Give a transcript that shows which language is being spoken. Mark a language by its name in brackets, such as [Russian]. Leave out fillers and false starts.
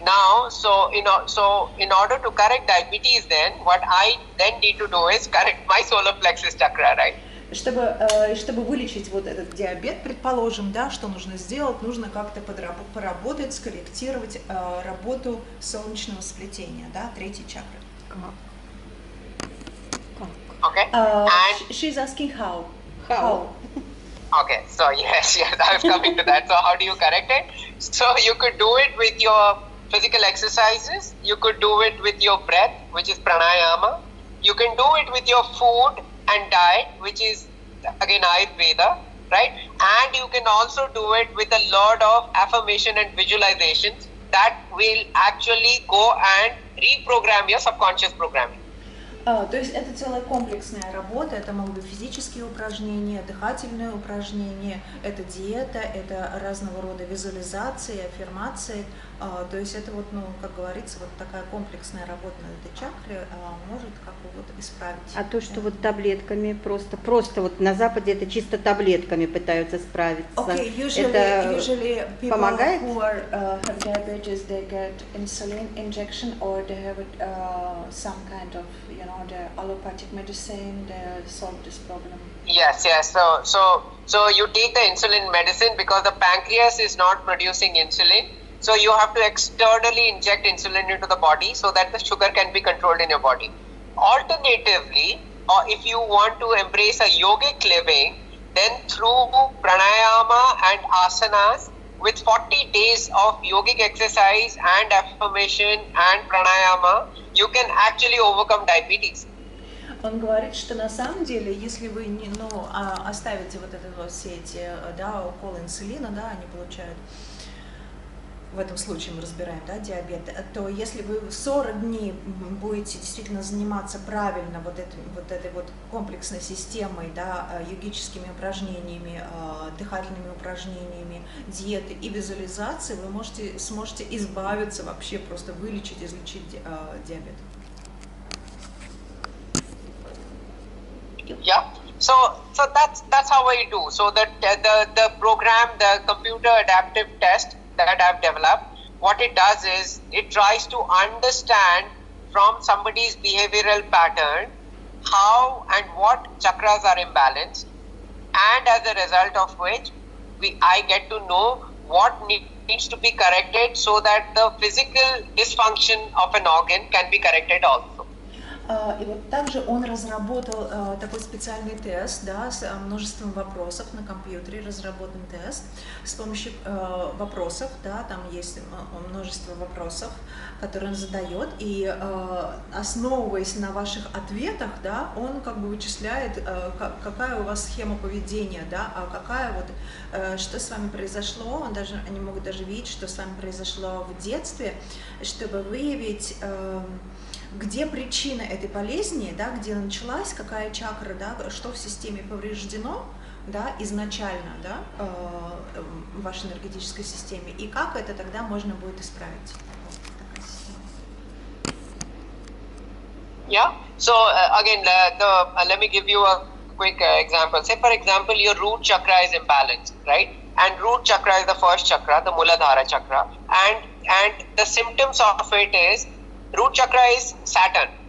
[English] Now, so in order to correct diabetes, then what I then need to do is correct my solar plexus chakra, right? [Russian] Чтобы вылечить вот этот диабет, предположим, да, что нужно сделать, нужно как-то поработать, скорректировать работу солнечного сплетения, да, третьей чакры. [English] Okay. And she's asking how. Okay, so yes, I was coming to that. So how do you correct it? So you could do it with your physical exercises, you could do it with your breath, which is pranayama, you can do it with your food and diet, which is again Ayurveda, right? And you can also do it with a lot of affirmation and visualizations that will actually go and reprogram your subconscious programming. [Russian] То есть это целая комплексная работа, это могут быть физические упражнения, дыхательные упражнения, это диета, это разного рода визуализации, аффирмации. То есть это вот, ну, как говорится, вот такая комплексная работа над этой чакрой может как бы вот исправить. А то, что вот таблетками просто вот на Западе это чисто таблетками пытаются справиться. [English] Okay, [Russian] это [English] usually people [Russian] помогает? [English] who have diabetes, they get insulin injection or they have some kind of, you know, the allopathic medicine, they solve this problem. Yes. So you take the insulin medicine because the pancreas is not producing insulin. So you have to externally inject insulin into the body so that the sugar can be controlled in your body. Alternatively, or if you want to embrace a yogic living, then through pranayama and asanas, with 40 days of yogic exercise and affirmation and pranayama, you can actually overcome diabetes. [Russian] Он говорит, что на самом деле, если вы не, оставите вот это вот все эти, да, уколы инсулина, да, они получают, в этом случае мы разбираем, да, диабет, то если вы 40 дней будете действительно заниматься правильно вот этой вот комплексной системой, да, йогическими упражнениями, дыхательными упражнениями, диеты и визуализацией, вы сможете избавиться вообще, просто вылечить, излечить диабет. [English] Yeah, so that's how I do. So the program, the computer adaptive test that I've developed, what it does is it tries to understand from somebody's behavioral pattern how and what chakras are imbalanced, and as a result of which I get to know what needs to be corrected so that the physical dysfunction of an organ can be corrected also. [Russian] И вот также он разработал такой специальный тест, да, с множеством вопросов на компьютере, разработан тест с помощью вопросов, да, там есть множество вопросов, которые он задает, и основываясь на ваших ответах, да, он как бы вычисляет, какая у вас схема поведения, да, а какая вот, что с вами произошло, они могут даже видеть, что с вами произошло в детстве, чтобы выявить, где причина этой болезни, да, где началась, какая чакра, да, что в системе повреждено, да, изначально, да, в вашей энергетической системе, и как это тогда можно будет исправить. [English] Yeah. So again, let me give you a quick example. Say, for example, your root chakra is imbalanced, right? And root chakra is the first chakra, the Muladhara chakra, and the symptoms of it is root chakra is Saturn.